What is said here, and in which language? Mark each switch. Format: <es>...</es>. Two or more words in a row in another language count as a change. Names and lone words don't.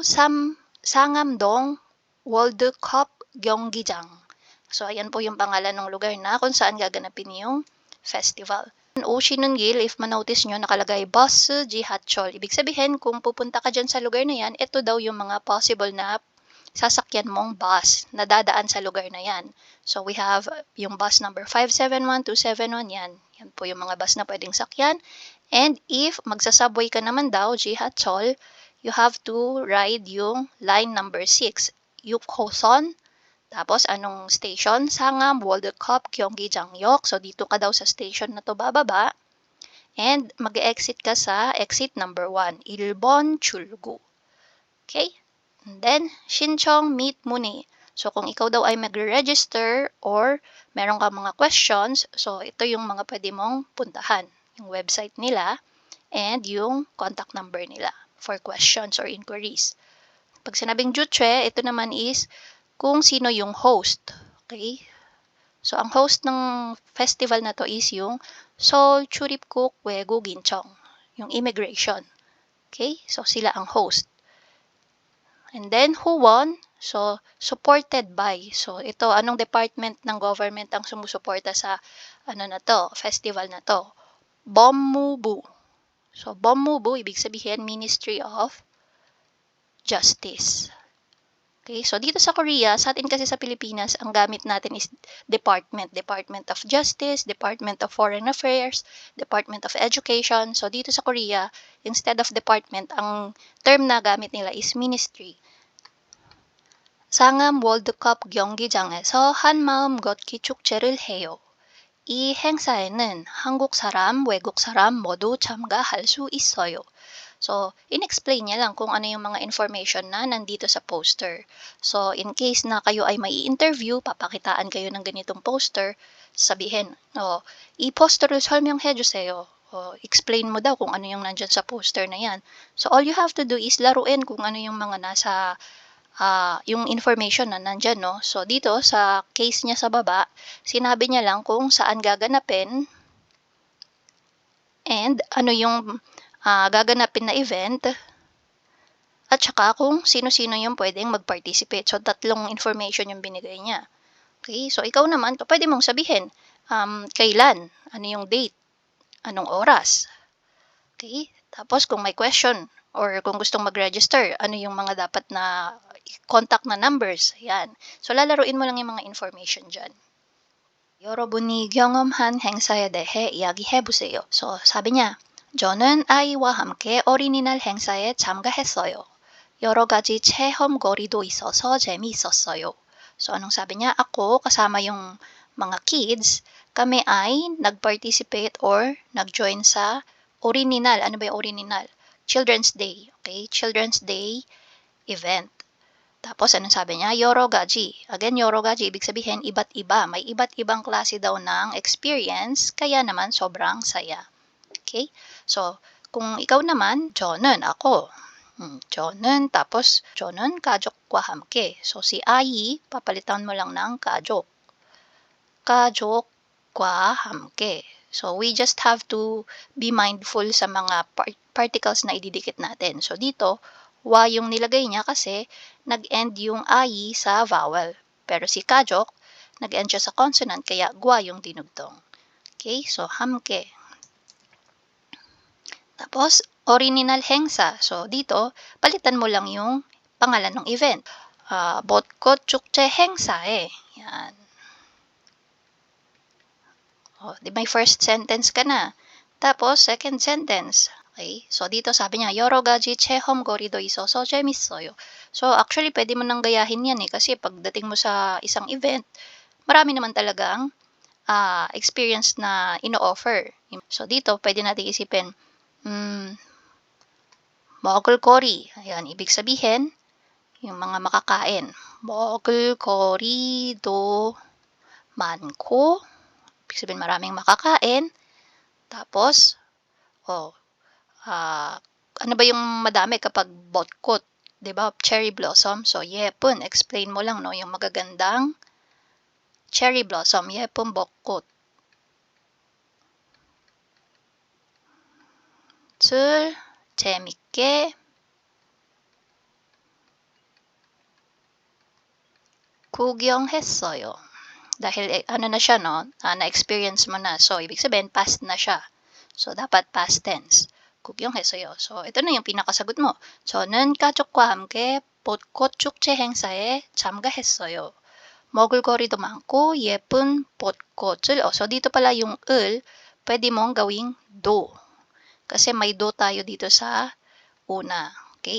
<ko>Sangam-dong World Cup 경기장.</ko> <tl>So, ayan po yung pangalan ng lugar na kung saan gaganapin yung festival. 오시는길, if manotice nyo, nakalagay bus 지하철. Ibig sabihin, kung pupunta ka dyan sa lugar na yan, ito daw yung mga possible na sasakyan mong bus na dadaan sa lugar na yan. So,</tl> <en>we have</en> <tl>yung</tl> <en>bus number</en> <tl>571, 271, yan. Yan po yung mga bus na pwedeng sakyan. And if magsasubway ka naman daw,</tl> <ko>지하철,</ko> <en>you have to ride yung line number 6, Yukhoson.</en> <tl>Tapos, anong station? Sangam World Cup 경기장역. So, dito ka daw sa station na to bababa. And mag-exit ka sa</tl> <en>exit number</en> <tl>1,</tl> <ko>1번 출구.</ko> <en>Okay? And then,</en> <ko>신청 meet muni.</ko> <tl>So, kung ikaw daw ay magre-register or meron ka mga questions, so ito yung mga pwede mong puntahan. Yung website nila and yung contact number nila</tl> <en>for questions or inquiries.</en> <tl>Pag sinabing juche, ito naman is kung sino yung host. Okay? So, ang host ng festival na to is yung Seoul Churipguk Wegugincheong, yung immigration. Okay? So, sila ang host.</tl> <en>And then, who won? So, supported by.</en> <tl>So, ito, anong department ng government ang sumusuporta sa na to, festival na to?</tl> <ko>법무부.</ko> <tl>So, 법무부, ibig sabihin,</tl> <en>Ministry of Justice.</en> <tl>Okay, so dito sa Korea, sa atin kasi sa Pilipinas, ang gamit natin is Department.</tl> <en>Department of Justice, Department of Foreign Affairs, Department of Education.</en> <tl>So dito sa Korea,</tl> <en>instead of department,</en> <tl>ang term na gamit nila is ministry.</tl> <ko>상암 월드컵 경기장에서 한마음 걷기 축제를 해요. 이 행사에는 한국 사람, 외국 사람 모두 참가할 수 있어요.</ko> <tl>So, in-explain niya lang kung ano yung mga information na nandito sa poster. So,</tl> <en>in case</en> <tl>na kayo ay may interview, papakitaan kayo ng ganitong poster, sabihin,</tl> <ko>"이 포스터를 설명해 주세요."</ko> <tl>Explain mo daw kung ano yung nandiyan sa poster na yan. So,</tl> <en>all you have to do is</en> <tl>laruin kung ano yung mga nasa yung information na nandiyan, no? So, dito sa case niya sa baba, sinabi niya lang kung saan gaganapin and ano yung gaganapin na event at saka kung sino-sino yung pwedeng mag-participate. So, tatlong information yung binigay niya. Okay, so ikaw naman, pwede mong sabihin, kailan, ano yung date, anong oras. Okay, tapos kung may question or kung gustong mag-register, ano yung mga dapat na contact na numbers. Ayan. So, lalaruin mo lang yung mga information dyan.</tl> <ko>여러분이 경험한 행사에 대해 이야기해보세요.</ko> <tl>So, sabi niya,</tl> <ko>저는 아이와 함께 어린이날 행사에 참가했어요. 여러 가지 체험거리도 있어서 재미있었어요.</ko> <tl>So, anong sabi niya? Ako, kasama yung mga kids, kami ay nag-participate or nag-join sa Orininal. Ano ba yung Orininal?</tl> <en>Children's Day. Okay? Children's Day event.</en> <tl>Tapos, anong sabi niya? Yorogaji. Again, yorogaji, ibig sabihin, iba't iba. May iba't ibang klase daw ng experience, kaya naman sobrang saya. Okay? So, kung ikaw naman,</tl> <ko>저는, ako. 저는, tapos, 저는 가족과 함께.</ko> <tl>So, si Ai, papalitan mo lang ng 가족. 가족과 함께. So,</tl> <en>we just have to be mindful</en> <tl>sa mga particles na ididikit natin. So, dito, wa yung nilagay niya kasi nag-end yung ai sa vowel. Pero si kajok, nag-end siya sa consonant, kaya gwa yung dinugtong. Okay, so 함께. Tapos, original 행사. So, dito, palitan mo lang yung pangalan ng event.</tl> <ko>벚꽃 축제 행사에.</ko> <tl>Yan. Di may first sentence ka na. Tapos, second sentence. Okay? So, dito sabi niya,</tl> <ko>여러 가지 체험거리도 있어서 재밌어요.</ko> <tl>So, actually, pwede mo nang gayahin yan kasi pagdating mo sa isang event, marami naman talagang experience na ino-offer. So, dito, pwede natin isipin, 먹을거리. Ayan, ibig sabihin, yung mga makakain.</tl> <ko>먹을거리도 많고,</ko> <tl>ibig sabihin maraming makakain. Tapos, ano ba yung madami kapag 벚꽃, 'di ba? Cherry blossom. So, 예쁜, explain mo lang, no? Yung magagandang cherry blossom,</tl> <ko>예쁜 벚꽃. 을 재밌게 구경했어요.</ko> <tl>Dahil ano na siya, no? Na-experience mo na. So, ibig sabihin, past na siya. So, dapat past tense. 구경했어요. So, ito na yung pinakasagot mo.</tl> <ko>저는 가족과 함께 벚꽃 축제 행사에 참가했어요. 먹을거리도 많고 예쁜 벚꽃을.</ko> <tl>So, dito pala yung 을, pwede mong gawing do. Kasi may do tayo dito sa una. Okay?</tl>